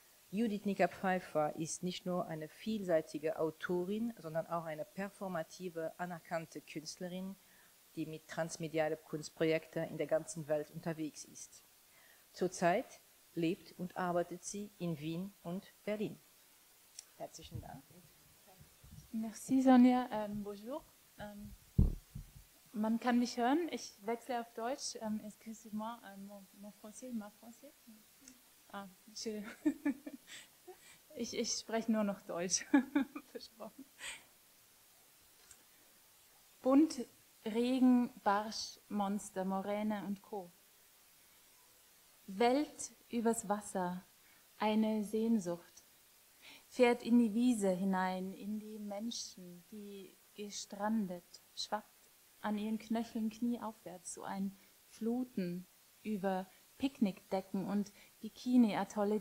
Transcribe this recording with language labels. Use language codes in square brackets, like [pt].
[de] Judith Nicker-Pfeiffer ist nicht nur eine vielseitige Autorin, sondern auch eine performative, anerkannte Künstlerin, die mit transmedialen Kunstprojekten in der ganzen Welt unterwegs ist. Zurzeit lebt und arbeitet sie in Wien und Berlin. Herzlichen Dank. [fr] Merci Sonja, bonjour. [de] Man kann mich hören, ich wechsle auf Deutsch. [fr] Excusez-moi, mon français, ma français. [de] Ich spreche nur noch Deutsch. Versprochen. Bunt, Regen, Barsch, Monster, Moräne und Co. Welt übers Wasser, eine Sehnsucht, fährt in die Wiese hinein, in die Menschen, die gestrandet, schwappt an ihren Knöcheln knieaufwärts, so ein Fluten über Picknickdecken und Bikini-Atolle.